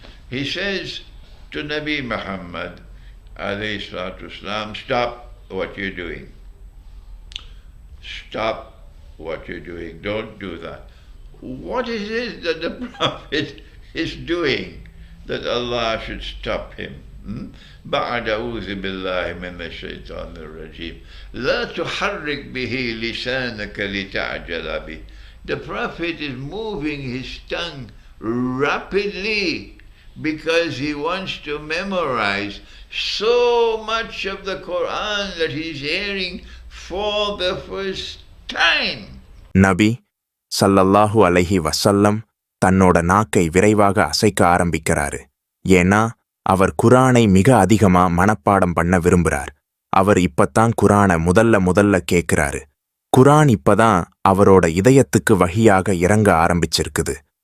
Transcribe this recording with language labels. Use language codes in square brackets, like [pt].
[en] He says to Nabi Muhammad alayhi salatu wasalam, stop what you're doing. Stop what you're doing. Don't do that. What is it that the Prophet is doing that Allah should stop him? [ar] بعد أعوذ بالله من الشيطان الرجيم لا تحرك به لسانك لتعجل به. [en] The Prophet is moving his tongue rapidly because he wants to memorize so much of the Quran that he's hearing for the first time. [ta] நபி ஸல்லல்லாஹு அலைஹி வஸல்லம் தன்னோட நாக்கை விரைவாக அசைக்க ஆரம்பிக்கிறாரு. ஏன்னா அவர் குரானை மிக அதிகமா மனப்பாடம் பண்ண விரும்புறார். அவர் இப்பத்தான் குரானை முதல்ல கேட்கிறாரு. குரான் இப்பதான் அவரோட இதயத்துக்கு வழியாக இறங்க ஆரம்பிச்சிருக்குது.